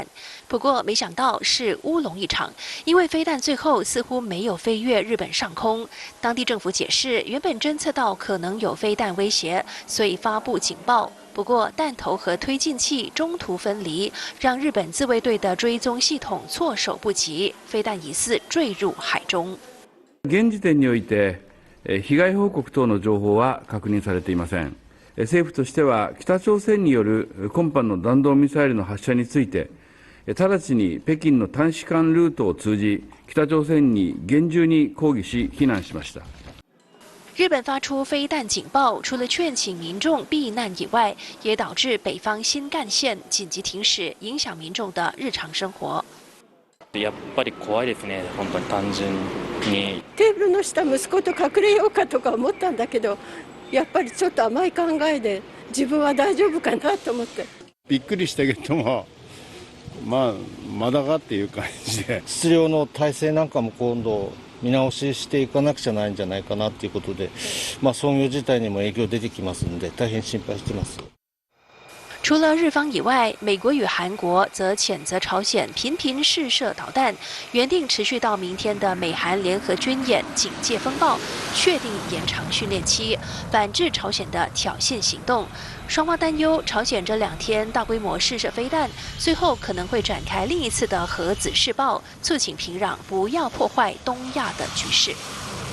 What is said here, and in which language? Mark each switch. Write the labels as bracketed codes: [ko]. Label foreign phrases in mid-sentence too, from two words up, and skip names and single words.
[zh] 不过，没想到是乌龙一场，因为飞弹最后似乎没有飞越日本上空。当地政府解释，原本侦测到可能有飞弹威胁，所以发布警报。不过，弹头和推进器中途分离，让日本自卫队的追踪系统措手不及，飞弹疑似坠入海中。 [ja] 現時点において、被害報告等の情報は確認されていません。政府としては、北朝鮮による今般の弾道ミサイルの発射について、直ちに北京の大使館ルートを通じ、北朝鮮に厳重に抗議し、非難しました。 [zh] 日本发出飞弹警报，除了劝请民众避难以外，也导致北方新干线紧急停驶，影响民众的日常生活。 [ja] やっぱり怖いですね、本当に単純に。テーブルの下、息子と隠れようかとか思ったんだけど、やっぱりちょっと甘い考えで、自分は大丈夫かなと思って。びっくりしたけども。まだかっていう感じで質量の体制なんかも今度見直ししていかなくちゃないんじゃないかなということで、操業自体にも影響出てきますので大変心配してます。 [zh] 除了日方以外，美国与韩国则谴责朝鲜频频试射导弹，原定持续到明天的美韩联合军演警戒风暴，确定延长训练期，反制朝鲜的挑衅行动。双方担忧朝鲜这2天大规模试射飞弹，最后可能会展开另一次的核子试爆，促请平壤不要破坏东亚的局势。